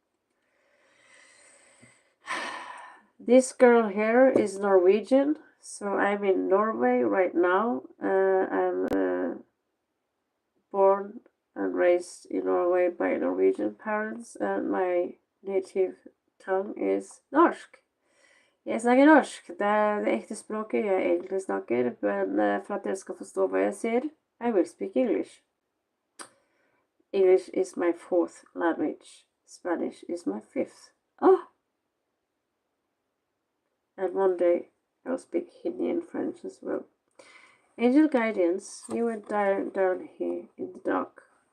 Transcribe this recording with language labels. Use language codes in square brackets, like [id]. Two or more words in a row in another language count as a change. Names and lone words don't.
[en] This girl here is Norwegian, so I'm in Norway right now. I'm born and raised in Norway by Norwegian parents, and my native tongue is norsk. [no] Jeg snakker norsk. Det er det ekte språket jeg egentlig snakker, men for at dere skal forstå hva jeg sier, [en] I will speak English. English is my fourth language. Spanish is my fifth. Oh! And one day I'll speak Hindi and French as well. Angel guidance, you went down here in the dark.